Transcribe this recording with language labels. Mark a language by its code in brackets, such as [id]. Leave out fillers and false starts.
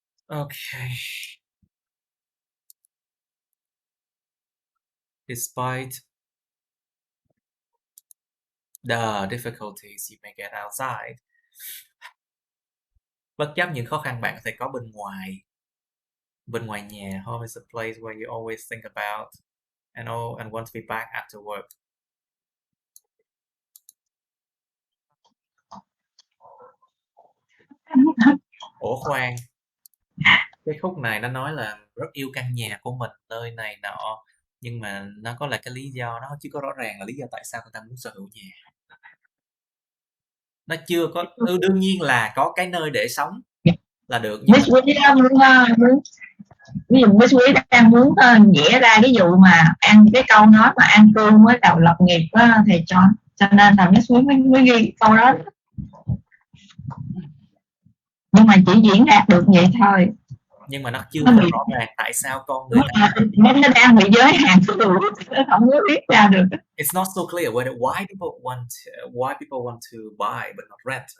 [en] Okay. Despite the difficulties you may get outside. [vi] Bất chấp những khó khăn bạn có thể có bên ngoài. Bên ngoài nhà, [en] home is a place where you always think about and want to be back after work. [vi] Ủa khoan, cái khúc này nó nói là rất yêu căn nhà của mình, nơi này nọ, nhưng mà nó có là cái lý do, nó chưa có rõ ràng là lý do tại sao người ta muốn sở hữu nhà. Nó chưa có, đương nhiên là có cái nơi để sống là được, nhưng Miss Quý muốn ví dụ Miss Quý đang muốn vẽ ra cái vụ mà ăn cái câu nói mà ăn cơm với đầu lập nghiệp với thầy cho nên là Miss Quý mới ghi câu đó, nhưng mà chỉ diễn đạt được vậy thôi, nhưng mà nó chưa có rõ ràng tại sao con người ta nó đang bị giới hạn nó không có viết ra được. [en] It's not so clear why people want to buy but not rent.